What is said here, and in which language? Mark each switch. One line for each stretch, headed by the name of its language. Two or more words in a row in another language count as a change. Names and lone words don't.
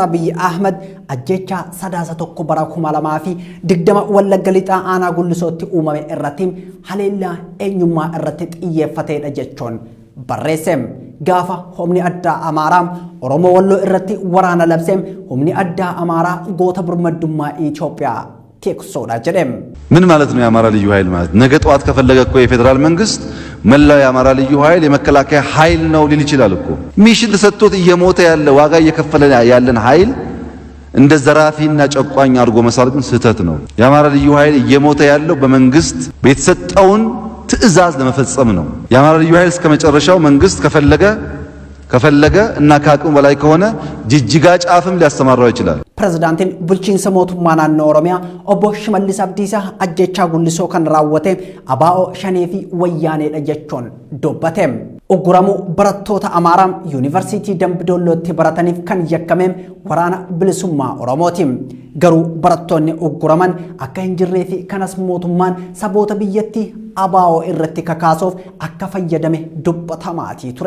Oromo: Abiyyi Ahmad ajjecha sadaasa tokko bara 2020 Wallagga lixaa aanaa Gullisootti uumame irratti haleellaa eenyummaa irratti xiyyeeffateedha jechuun barreesse. Gaafa humni addaa Amaaraa Oromoo Walloo irratti waraana labseem humni addaa Amaaraa goota birmaddummaa Itoophiyaa tiksoodha jedhem.
Amharic: ምን ማለት ነው የአማራ ልዩ ኃይል ማለት? ነገ ጠዋት ከፈለገ እኮ የፌደራል መንግስት መላው የአማራ ልዩ ኃይል የመከላከያ ኃይል ነው ሊል ይችላል እኮ። ሚሽን ተሰጥቶት እየሞተ ያለ ዋጋ እየከፈለ ያለን ኃይል እንደ ዘራፊና ጨቋኝ አድርጎ መሳል ግን ስህተት ነው። የአማራ ልዩ ኃይል እየሞተ ያለው በመንግስት የተሰጠውን ትዕዛዝ ለመፈጸም ነው። የአማራ ልዩ ኃይል እስከ መጨረሻው መንግስት ከፈለገ ከፈለገ እና ከአቅሙ በላይ ከሆነ ጅጅጋ ጫፍም ሊያስተማራው ይችላል።
Oromo: Pirezidaantiin bulchiinsa mootummaa naannoo Oromiyaa obbo Shimallis Abdiisaa ajjechaa gullisoo kan raawwate ABO Shanee fi Wayyaaneedha jechuun dubbate. Ugguramu barattoota Amaaraa Yuunivarsiitii Dambidollootti barataniif kan yakkameem waraana bilisummaa Oromooti. Garuu barattoonni ugguraman akka hin jirree fi kanas mootummaan saboota biyyattii ABO irratti kakaasuuf akka fayyadame dubbatamaatii ture.